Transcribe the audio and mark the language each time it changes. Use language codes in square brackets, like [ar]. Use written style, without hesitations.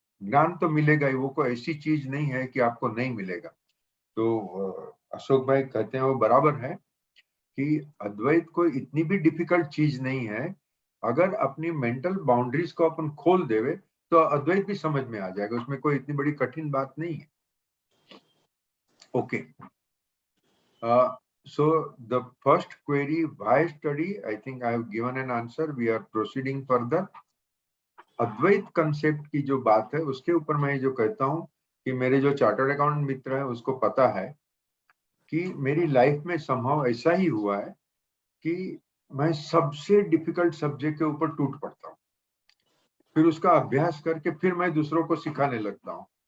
[hi] ज्ञान तो मिलेगा ही, वो कोई ऐसी चीज नहीं है कि आपको नहीं मिलेगा। तो अशोक भाई कहते हैं वो बराबर है कि अद्वैत कोई इतनी भी डिफिकल्ट चीज नहीं है। अगर अपनी मेंटल बाउंड्रीज को अपन खोल देवे तो अद्वैत भी समझ में आ जाएगा, उसमें कोई इतनी बड़ी कठिन बात नहीं है। [en] Okay, so the first query, why study? I think I have given an answer. We are proceeding further. [hi] Advaita concept की जो बात है उसके ऊपर मैं जो कहता हूं कि मेरे जो चार्टर्ड अकाउंटेंट मित्र है उसको पता है कि मेरी लाइफ में संभव ऐसा ही हुआ है कि मैं सबसे डिफिकल्ट सब्जेक्ट के ऊपर टूट पड़ता हूँ, फिर उसका अभ्यास करके फिर मैं दूसरों को सिखाने लगता हूँ।